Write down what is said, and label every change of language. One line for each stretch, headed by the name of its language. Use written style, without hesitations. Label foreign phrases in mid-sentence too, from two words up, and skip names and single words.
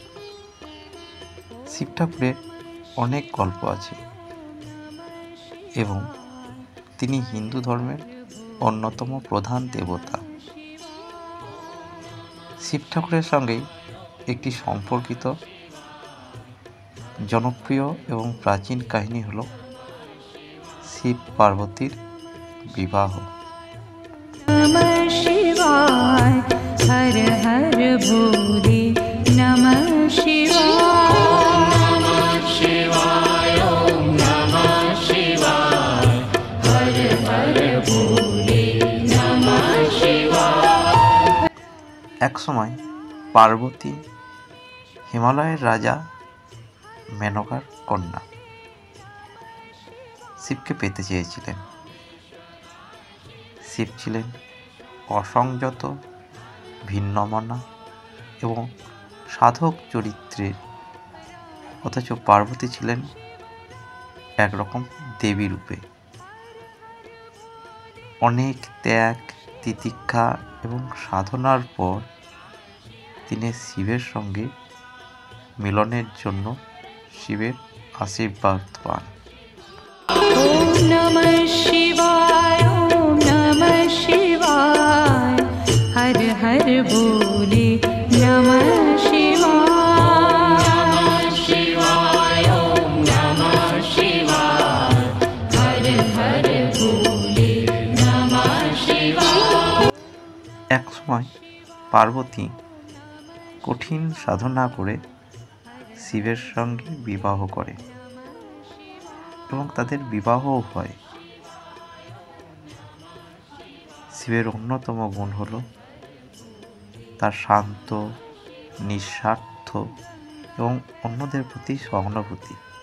Bangla: শিব ঠাকুরের অনেক গল্প আছে এবং তিনি হিন্দু ধর্মের অন্যতম প্রধান দেবতা। শিব ঠাকুরের সঙ্গে একটি সম্পর্কিত জনপ্রিয় এবং প্রাচীন কাহিনী হল শিব পার্বতীর বিবাহ।
Hindi: नमः शिवाय हर हर भोले नमः शिवाय ओम नमः शिवाय हर हर भोले नमः शिवाय।
Bangla: এক সময় পার্বতী হিমালয়ের রাজা মেনকার কন্যা শিবকে পেতে চেয়েছিলেন। শিব ছিলেন অসংযত, ভিন্নমনা এবং সাধক চরিত্রের, অথচ পার্বতী ছিলেন একরকম দেবী রূপে। অনেক ত্যাগ, তিতিক্ষা এবং সাধনার পর তিনি শিবের সঙ্গে মিলনের জন্য শিবের আশীর্বাদ পান।
Hindi: ओम नमः शिवाय ओम नमः शिवाय हर हर भोले नमः शिवाय ओम नमः शिवाय हर हर भोले नमः शिवाय।
Bangla: এক সময় পার্বতী কঠিন সাধনা করে শিবের সঙ্গে বিবাহ করে এবং তাদের বিবাহও হয়। শিবের অন্যতম গুণ হল তার শান্ত, নিঃস্বার্থ এবং অন্যদের প্রতি সহানুভূতি।